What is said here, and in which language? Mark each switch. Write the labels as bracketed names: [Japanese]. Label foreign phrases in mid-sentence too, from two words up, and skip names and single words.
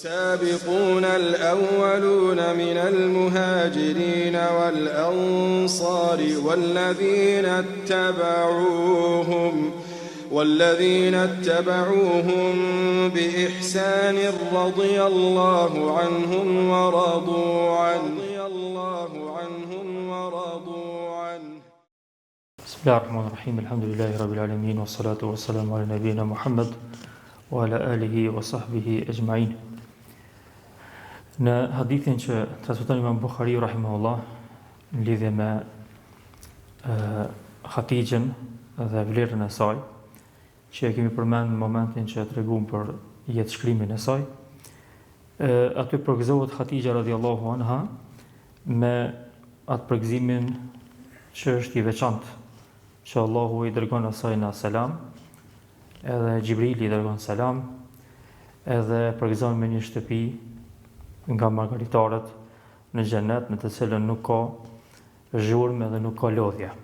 [Arabic] والسابقون الأولون من المهاجرين والأنصار والذين اتبعوهم بإحسان رضي الله عنهم ورضوا عنه بسم الله الرحمن الرحيم الحمد لله رب العالمين والصلاة والسلام على نبينا محمد وعلى آله وصحبه أجمعين. [Albanian] Në hadithin që transmeton Imam Buhariu rahimahullah në lidhje me Khatijën dhe vlerën e saj, që e kemi përmend në momentin që tregum për jetëshkrimin e saj, aty përgëzohet Khatija [Arabic] رضي الله عنها [Albanian] me atë përgëzimin që është i veçantë, që Allahu i dërgon asaj në selam, edhe Gjibrili i dërgon selam, edhe përgëzon me një shtëpi nga margaritarët në xhenet, në të cilën nuk ka zhurmë dhe nuk ka lodhje.